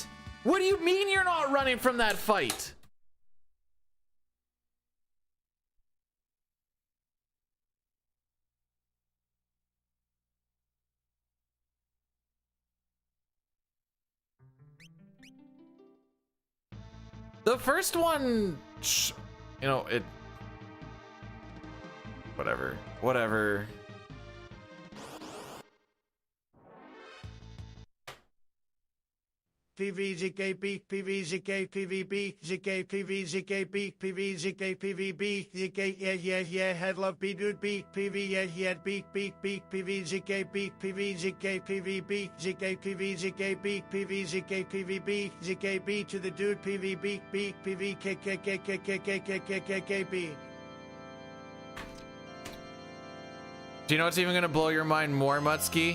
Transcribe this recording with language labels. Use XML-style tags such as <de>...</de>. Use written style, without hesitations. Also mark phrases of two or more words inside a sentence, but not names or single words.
<en>What do you mean you're not running from that fight? The first one, you know, it, whatever. PVZKB, PVZK, PVB, ZK, PVZKB, PVZK, PVB, ZK, yeah, head love, B, dude, B, PV, yeah, B, PVZKB, PVZK, PVB, ZK, PVZKB, PVZK, PVB, ZKB to the dude, PVB, B, PVKKKKKKKKKKB. Do you know what's even gonna blow your mind more, Mutsky?</en>